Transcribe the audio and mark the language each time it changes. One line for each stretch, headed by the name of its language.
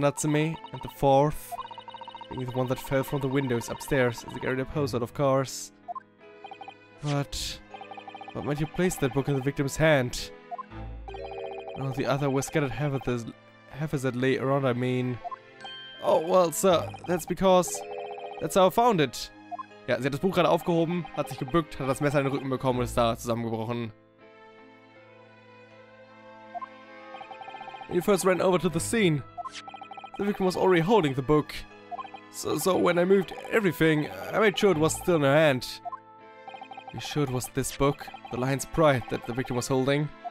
English: Natsumi, and the 4th being the one that fell from the windows upstairs as a garden opposite, of course. But what made you place that book in the victim's hand? Oh, the other was scattered haphazardly around, I mean. Oh, well, sir, that's because... that's how I found it.
German: Ja, sie hat das Buch gerade aufgehoben, hat sich gebückt, hat das Messer in den Rücken bekommen und ist da zusammengebrochen.
English: He first ran over to the scene. The victim was already holding the book. So when I moved everything, I made sure it was still in her hand. You sure it was this book, The Lion's Pride, that the victim was holding?